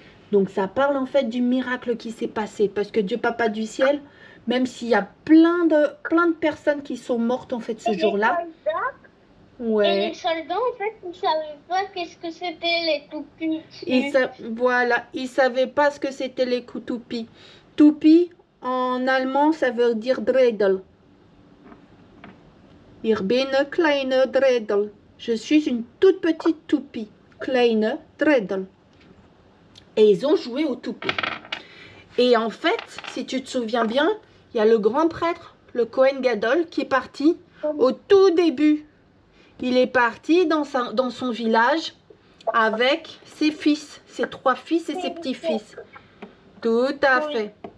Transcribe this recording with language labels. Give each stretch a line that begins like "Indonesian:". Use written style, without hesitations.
French: Donc, ça parle, en fait, du miracle qui s'est passé. Parce que Dieu Papa du ciel, même s'il y a plein de personnes qui sont mortes, en fait, ce jour-là. Ouais. Et les soldats, en fait, ils ne savaient pas qu'est-ce que c'était les toupies. Voilà, ils ne savaient pas ce que c'était les toupies. Toupie, en allemand, ça veut dire Dredel.
German: Ich bin eine kleine Dredel.
French: Je suis une toute petite toupie.
German: Kleine Dredel.
French: Et ils ont joué aux toupies. Et en fait, si tu te souviens bien, il y a le grand prêtre, le Kohen Gadol, qui est parti au tout début. Il est parti dans son village avec ses fils, ses 3 fils et ses petits-fils. Tout à fait.